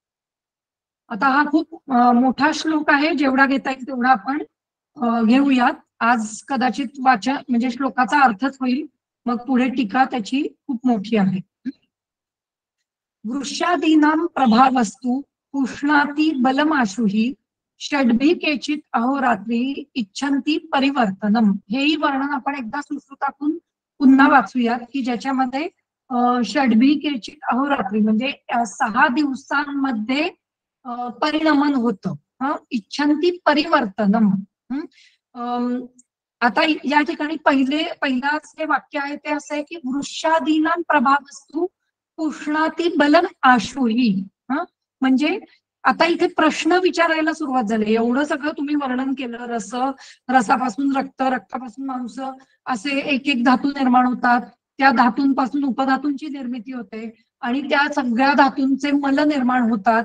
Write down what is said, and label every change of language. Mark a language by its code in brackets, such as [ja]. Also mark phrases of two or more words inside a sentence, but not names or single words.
[mr] आता हा खूप मोठा श्लोक आहे, जेवढा घेता येईल तेवढा आपण घेऊयात. आज कदाचित वाचन म्हणजे श्लोकाचा अर्थच होईल, मग पुढे टीका त्याची खूप मोठी आहे. [sa] वृषादीनां प्रभावस्तु पुष्णाती बलमाशुही षड्भी केचित अहोरात्री इच्छन्ती परिवर्तनम. [mr] हेही वर्णन आपण एकदा सुश्रुतातून पुन्हा वाचूयात की ज्याच्यामध्ये [sa] षड्भी केचित अहोरात्री [mr] म्हणजे 6 दिवसांमध्ये परिणमन होतं. [sa] इच्छन्ती परिवर्तनम. [mr] आता या ठिकाणी पहिलाच जे वाक्य आहे ते असं आहे की [sa] वृषादीनां प्रभावस्तु पुष्णाती बलम आशुही. [mr] म्हणजे आता इथे प्रश्न विचारायला सुरुवात झाली. एवढं सगळं तुम्ही वर्णन केलं, रसापासून रक्त, रक्तापासून मांस, असे एक एक धातू निर्माण होतात, त्या धातूंपासून उपधातूंची निर्मिती होते आणि त्या सगळ्या धातूंचे मल निर्माण होतात.